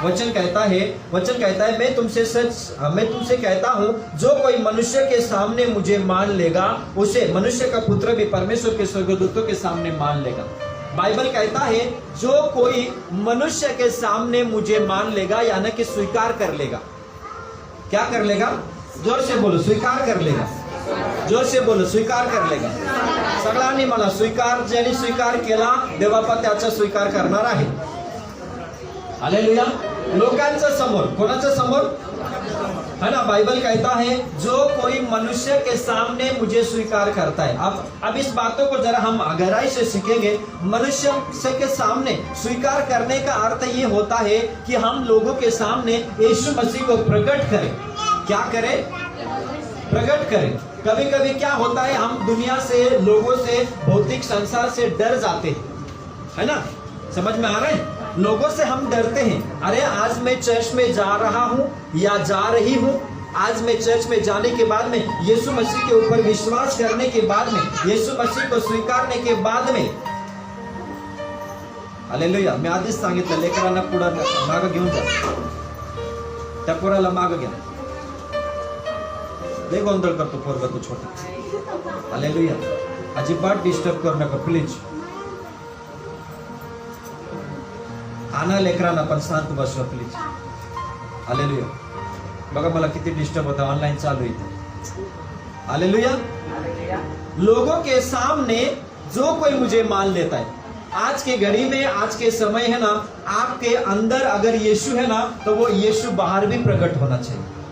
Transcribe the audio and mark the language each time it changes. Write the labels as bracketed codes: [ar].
[hi] वचन कहता है मैं तुमसे कहता हूँ, जो कोई मनुष्य के सामने मुझे मान लेगा, उसे मनुष्य का पुत्र भी परमेश्वर के स्वर्गदूतों के सामने मान लेगा। बाइबल कहता है जो कोई मनुष्य के सामने मुझे मान लेगा, यानी कि स्वीकार कर लेगा। क्या कर लेगा? जोर से बोलो, स्वीकार कर लेगा। जोर से बोलो, स्वीकार कर लेगा। [mr] सगळ्यांनी मला स्वीकार, ज्यांनी स्वीकार केला देवापा त्याचा स्वीकार करणार आहे। हालेलुया। लोकांच्या समोर, कोणाच्या समोर? [hi] है ना, बाइबल कहता है जो कोई मनुष्य के सामने मुझे स्वीकार करता है। अब इस बातों को जरा हम गहराई से सीखेंगे। मनुष्य के सामने स्वीकार करने का अर्थ ये होता है कि हम लोगों के सामने यीशु मसीह को प्रकट करें। क्या करें? प्रकट करें। कभी कभी क्या होता है, हम दुनिया से, लोगों से, भौतिक संसार से डर जाते हैं, है ना, समझ में आ रहा है? लोगों से हम डरते हैं। अरे आज मैं चर्च में जा रहा हूं या जा रही हूं, आज मैं चर्च में जाने के बाद में, यीशु मसीह के ऊपर विश्वास करने के बाद में, यीशु मसीह को स्वीकारने के बाद में, हालेलुया, मैं [mr] आधीच सांगितलं लेकरांना पुढे मागे घेऊन जा, त्या पोराला मागे घ्या, लय गोंधळ करतो पोरगा तो छोटा। हालेलुया, अजिबात डिस्टर्ब करू नका प्लीज। आणा लेकरांना पण शांत बसवा प्लीज। हालेलुया। बघा मला किती डिस्टर्ब होता, ऑनलाइन चालू है। [hi] हालेलुया। लोगों के सामने जो कोई मुझे मान लेता है, आज के घड़ी में, आज के समय है ना, आपके अंदर अगर यीशु है ना, तो वो यीशु बाहर भी प्रकट होना चाहिए।